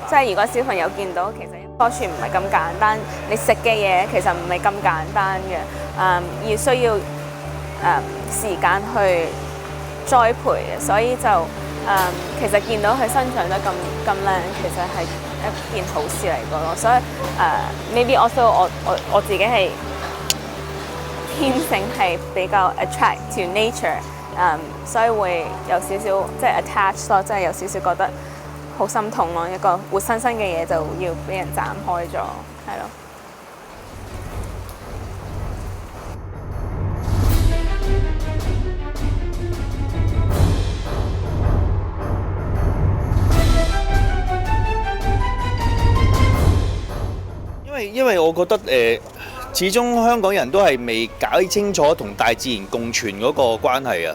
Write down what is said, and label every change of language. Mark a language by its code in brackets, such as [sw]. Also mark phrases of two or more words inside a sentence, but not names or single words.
[yue] 即係如果小朋友見到，其實一棵樹唔係咁簡單，你食嘅嘢其實唔係咁簡單嘅。要需要時間去栽培嘅，所以就其實見到佢生長得咁靚，其實係一件好事嚟嘅咯。所以 [en] maybe also [yue] 我自己係天性係比較 [en] attract to nature， [yue] 所以會有少少即係 attach 咯，即係有少少覺得好心痛咯。一個活生生嘅嘢就要俾人斬開咗，係咯。因為我覺得始終香港人都係未搞清楚同大自然共存嗰個關係啊！